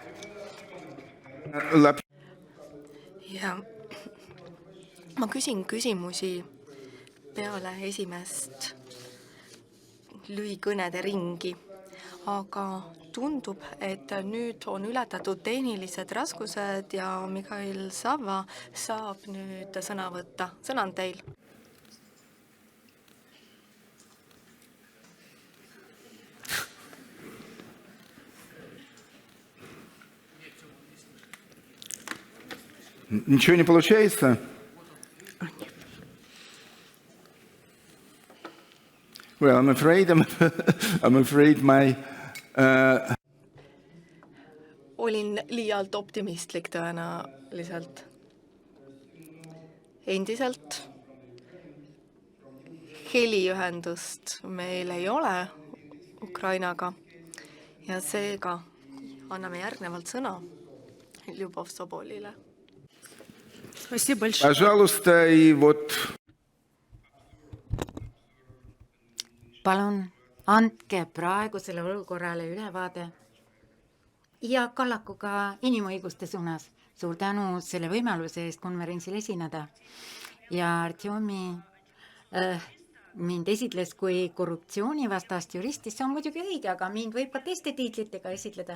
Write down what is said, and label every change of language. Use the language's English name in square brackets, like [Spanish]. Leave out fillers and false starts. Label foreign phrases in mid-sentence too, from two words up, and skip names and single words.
[Estonian] Ja ma küsin küsimusi peale esimest lühikõnede ringi, aga tundub, et nüüd on ületatud tehnilised raskused ja Mihhail Sava saab nüüd sõna võtta. Sõna on teil. [Russian] Ничего не получается? [English] Well, I'm afraid my... [Estonian] Olin liialt optimistlik tõenäoliselt. endiselt heliühendust meil ei ole Ukrainaga ja seega anname järgnevalt sõna Ljubov Sobolile. [Russian] Пожалуйста, и вот [Estonian] Palun andke praegusele olukorrale ülevaade ja kallaku ka inimõiguste suunas. Suur tänu selle võimaluse eest konverentsil esineda. Ja Artjomi mind esitles kui korruptsioonivastast juristi, see on muidugi õige, aga mind võib ka teiste tiitlitega esitleda.